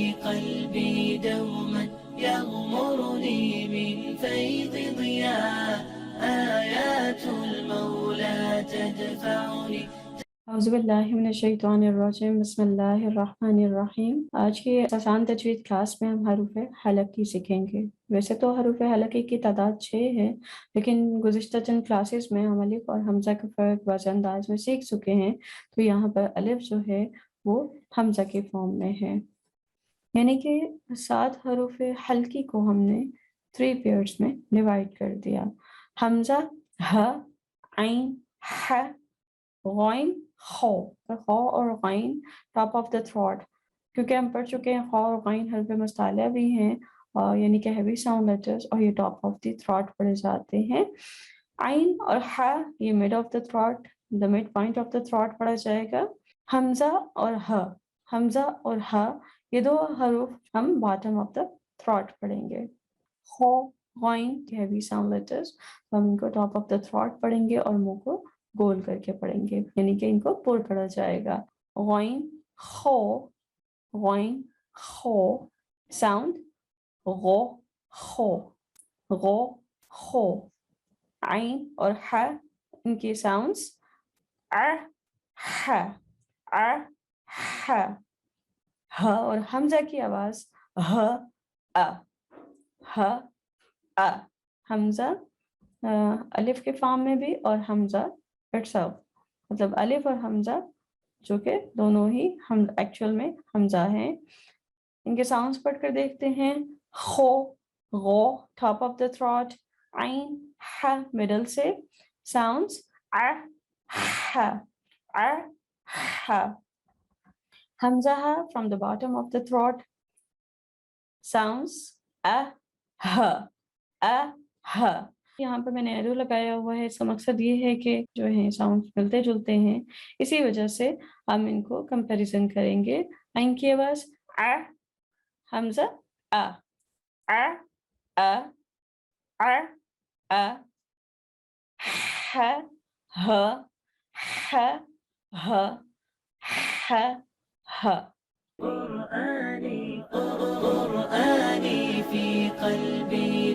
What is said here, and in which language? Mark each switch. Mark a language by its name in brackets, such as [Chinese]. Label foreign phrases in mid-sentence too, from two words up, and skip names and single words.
[Arabic] قلبي دوما يغمرني من فيض ضياء آيات المولى تدفعني. اعوذ باللہ من الشیطان الرجیم، بسم اللہ الرحمن الرحیم۔ [Urdu] آج کی آسان تجوید کلاس میں ہم حروف حلقی سیکھیں گے۔ ویسے تو حروف حلقی کی تعداد 6 ہے، لیکن گزشتہ چند کلاسز میں ہم الف اور حمزہ کا فرق واضح انداز میں سیکھ چکے ہیں، تو یہاں پر الف جو ہے وہ حمزہ کی فارم میں ہے، یعنی کہ 7 حروف حلقی کو ہم نے 3 پیئرز میں ڈیوائڈ کر دیا۔ حمزہ، ہ، عین، ح، غین، خو۔ خو اور غین [English] top of the throat, [Urdu] کیونکہ ہم پڑھ چکے ہیں خو اور غین حرف مستعلیہ بھی ہیں، یعنی کہ [English] heavy sound letters, [Urdu] اور یہ [English] top of the throat [Urdu] پڑھے جاتے ہیں۔ عین اور ح یہ [English] mid of the throat, the mid point of the throat [Urdu] پڑھا جائے گا۔ حمزہ اور ہ، حمزہ اور ہ یہ 2 حروف ہم [English] bottom of the throat [Urdu] پڑھیں گے۔ خو، غین [English] heavy sound letters, [Urdu] ہم ان کو [English] top of the throat [Urdu] پڑھیں گے اور منہ کو گول کر کے پڑھیں گے، یعنی کہ ان کو پر پڑھا جائے گا۔ غین، خو، غین، خو، ساؤنڈ غو، خو، غو، خو۔ عین اور ح ان کی ساؤنڈز ع، ح، ع، ح۔ ہ اور حمزہ کی آواز ہ، ا، ہ، ا۔ حمزہ الف کے فارم میں بھی اور حمزہ itself، مطلب الف اور حمزہ جو کہ دونوں ہی ایکچوئل میں حمزہ ہیں۔ ان کے ساؤنڈز پڑھ کر دیکھتے ہیں۔ خو، غو [English] top of the throat, [Urdu] عین، ح مڈل سے، ساؤنڈز ع، ح، ع، ح۔ [English] حمزہ from the bottom of the throat، sounds ا، ہ، ا، ہ۔ [Urdu] یہاں پر میں نے ایرو لگایا ہوا ہے، اس کا مقصد یہ ہے کہ جو ہیں ساؤنڈ ملتے جلتے ہیں، اسی وجہ سے ہم ان کو کمپیریزن کریں گے۔ عین کی آواز ا، حمزہ ا، ا، ا، ا، ا، ح، ہ، ح، ہ، ح، ہ۔ [Arabic] قرآني في قلبي